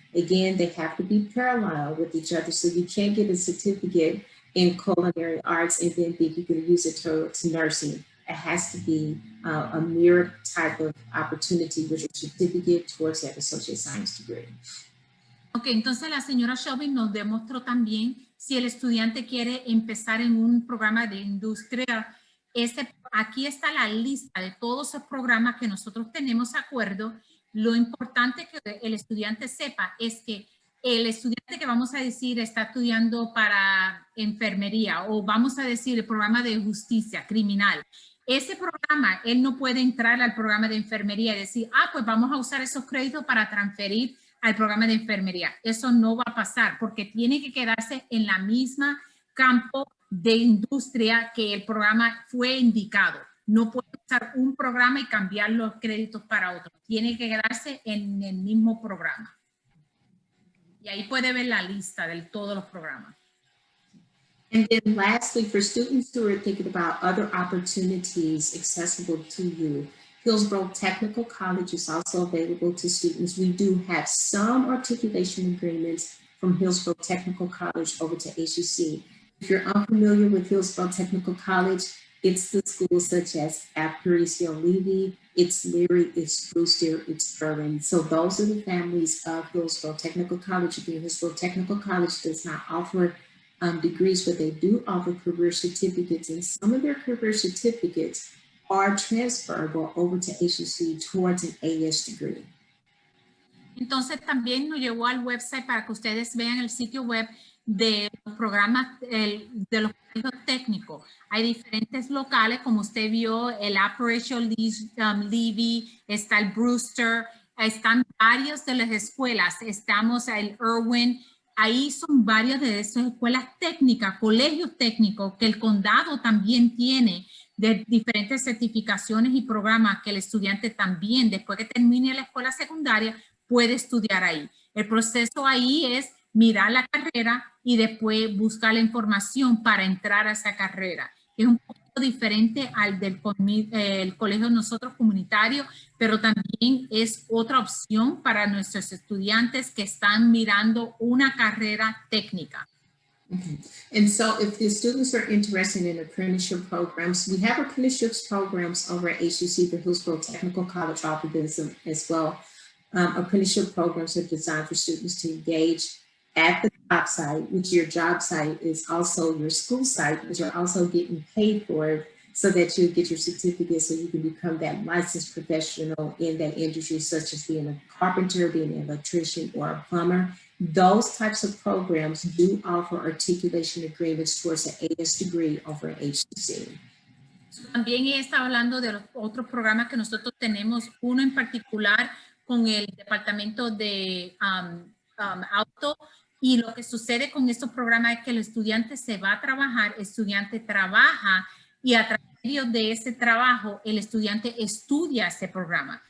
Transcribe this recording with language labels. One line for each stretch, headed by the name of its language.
English: Again, they have to be parallel with each other, so you can't get a certificate in culinary arts and then think you can use it to nursing. It has to be a mirrored type of opportunity with a certificate towards that associate science degree.
Spanish: Ok, entonces la señora Shelby nos demostró también si el estudiante quiere empezar en un programa de industria. Aquí está la lista de todos esos programas que nosotros tenemos acuerdo. Lo importante que el estudiante sepa es que el estudiante que vamos a decir está estudiando para enfermería o vamos a decir el programa de justicia criminal. Ese programa, él no puede entrar al programa de enfermería y decir, pues vamos a usar esos créditos para transferir al programa de enfermería. Eso no va a pasar porque tiene que quedarse en la misma campo de industria que el programa fue indicado. No puede usar un programa y cambiar los créditos para otro. Tiene que quedarse en el mismo programa. Y ahí puede ver la lista de todos los programas.
English: And then lastly, for students who are thinking about other opportunities accessible to you, Hillsborough Technical College is also available to students. We do have some articulation agreements from Hillsborough Technical College over to HUC. If you're unfamiliar with Hillsborough Technical College, it's the schools such as Aparicio Levy, it's Leary, it's Brewster, it's Berlin. So those are the families of Hillsborough Technical College. Again, Hillsborough Technical College does not offer degrees, but they do offer career certificates, and some of their career certificates are transferable over to HUC towards an AS degree.
Spanish: Entonces también nos llevó al website para que ustedes vean el sitio web de los programas de los colegios técnicos. Hay diferentes locales, como usted vio, el Aparicio Levy, está el Brewster, están varios de las escuelas, estamos el Irwin. Ahí son varias de esas escuelas técnicas, colegios técnicos que el condado también tiene de diferentes certificaciones y programas que el estudiante también, después que termine la escuela secundaria, puede estudiar ahí. El proceso ahí es mirar la carrera y después buscar la información para entrar a esa carrera. Es un poco diferente al del el colegio nosotros comunitario, pero también es otra opción para nuestros estudiantes que están mirando una carrera técnica. Okay.
English: And so if the students are interested in apprenticeship programs, we have apprenticeship programs over at HUC, the Hillsborough Technical College offers this as well. Apprenticeship programs are designed for students to engage at the job site, which your job site is also your school site, but you're also getting paid for it so that you get your certificate so you can become that licensed professional in that industry, such as being a carpenter, being an electrician, or a plumber. Those types of programs do offer articulation agreements towards an AS degree over at HUC.
Spanish: También he estado hablando de los otros programas que nosotros tenemos, uno en particular con el departamento de auto, y lo que sucede con estos programas es que el estudiante se va a trabajar, el estudiante trabaja y a través de ese trabajo el estudiante estudia ese programa.